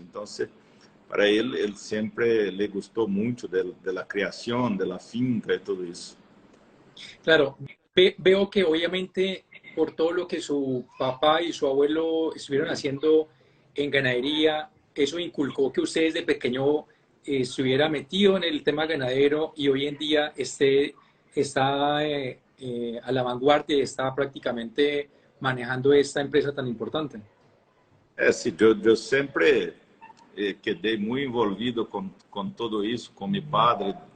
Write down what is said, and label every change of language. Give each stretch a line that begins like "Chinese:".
Portuguese: Então, para ele sempre le gostou muito da criação, da finca e tudo isso.
Spanish: Claro, veo que obviamente por todo lo que su papá y su abuelo estuvieron haciendo en ganadería, eso inculcó que usted desde pequeño estuviera metido en el tema ganadero y hoy en día está a la vanguardia y está prácticamente manejando esta empresa tan importante.
Portuguese: Sim, eu sempre quedei muito envolvido com tudo isso, com meu padre.